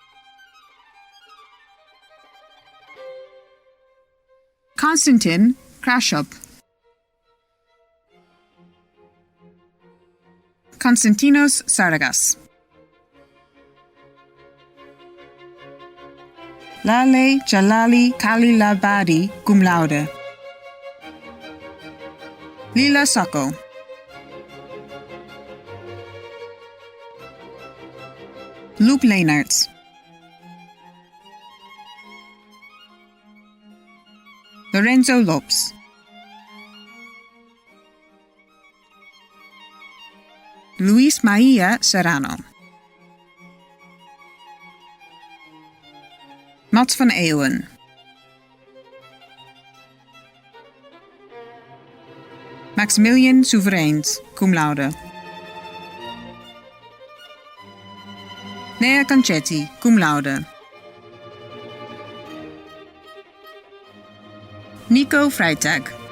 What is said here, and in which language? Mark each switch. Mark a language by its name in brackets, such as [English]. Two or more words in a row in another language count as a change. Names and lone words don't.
[Latin] Konstantin Krashop. Konstantinos Saragas. Lale Jalali Kalilabadi, cum laude. Lila Sacco. Luke Leenaerts. Lorenzo Lopes. Luis Maia Serrano. Mats van Eeuwen. Maximilian Soevereins, cum laude. Nea Concetti, cum laude. Nico Freitag.